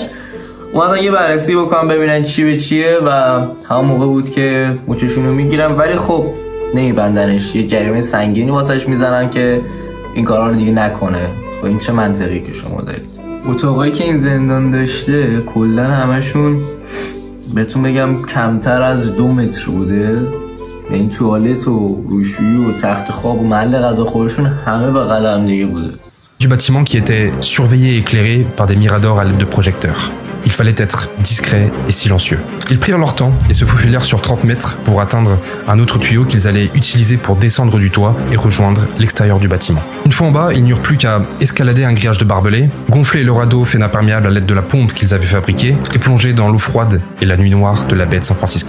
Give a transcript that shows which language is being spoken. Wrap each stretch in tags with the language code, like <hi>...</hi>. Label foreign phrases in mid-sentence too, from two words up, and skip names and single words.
<fa>اومدن یه بررسی بکنن ببینن چی به چیه و همون موقع بود که موچشونو میگیرن، ولی خب نمیبندنش، یه جریمه سنگینی واسش میزنن که این کارا رو دیگه نکنه. خب این چه منطقی که شما دارید؟ اتاقایی که این زندان داشته کلا همشون بهتون بگم کمتر از 2 متر بوده، این توالت و روشویی و تخت خواب و محل غذا خورشون همه بغل هم دیگه بوده.</fa> <fr>Du bâtiment qui était surveillé et éclairé par des miradors à l'aide de projecteurs. Il fallait être discret et silencieux. Ils prirent leur temps et se faufilèrent sur 30 mètres pour atteindre un autre tuyau qu'ils allaient utiliser pour descendre du toit et rejoindre l'extérieur du bâtiment. Une fois en bas, ils n'eurent plus qu'à escalader un grillage de barbelés, gonfler le radeau fait imperméable à l'aide de la pompe qu'ils avaient fabriquée et plonger dans l'eau froide et la nuit noire de la baie de San Francisco.</fr>